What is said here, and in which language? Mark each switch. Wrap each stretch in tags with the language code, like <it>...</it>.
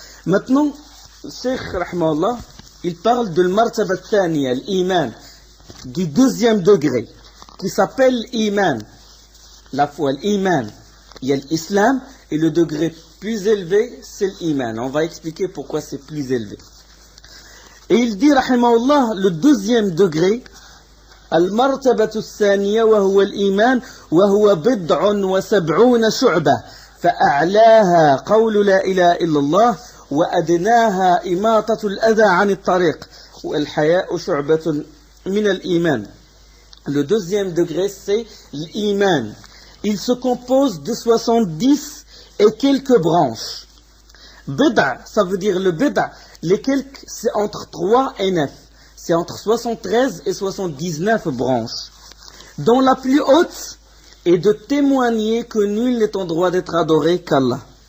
<fr>Maintenant, Cheikh Rahmallah, il parle de l'martaba thaniya, l'iman, du 2e degré, qui s'appelle l'iman. La foi, l'iman. Il y a l'islam, et le degré plus élevé, c'est l'iman. On va expliquer pourquoi c'est plus élevé. Et il dit, rahimahullah, le 2e degré,</fr> <ar>المرتبة الثانية وهو الإيمان وهو 79 شعبة فأعلاها قول لا إله إلا الله وأدناها إماطة الأذى عن الطريق والحياء شعبة من الإيمان.</ar> <fr>Le 2e degré, c'est l'iman. Il se compose de 70 et quelques branches. Bid'a, ça veut dire le bid'a. Les quelques, c'est entre 3 et 9. C'est entre 73 et 79 branches. Dont la plus haute est de témoigner que nul n'est en droit d'être adoré qu'Allah.</fr>